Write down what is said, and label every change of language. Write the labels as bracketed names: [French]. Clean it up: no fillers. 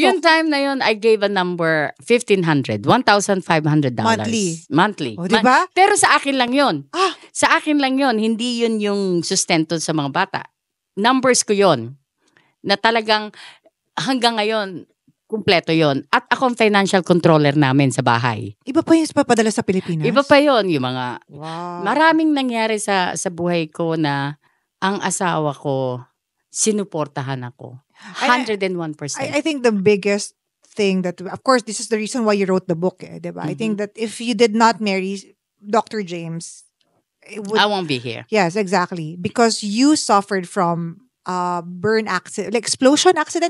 [Filipino] Yung time na yon, [English] I gave a number, $1,500. $1,500. Monthly. [Filipino] O, diba? Pero sa akin lang yon. Sa akin lang yon, hindi yun yung sustento sa mga bata. Numbers ko yon. Na talagang hanggang ngayon, kumpleto yon. At ako ang financial controller namin sa bahay. Iba pa yung papadala sa Pilipinas? Iba pa yon. Yung mga, [English] wow. [Filipino] Maraming nangyari sa buhay ko na ang asawa ko, sinuportahan ako. [English] 101%. I think the biggest thing that, of course, this is the reason why you wrote the book, [Filipino] diba? [English] I think that if you did not marry Dr. James, I won't be here. Yes, exactly. Because you suffered from burn accident, like explosion accident.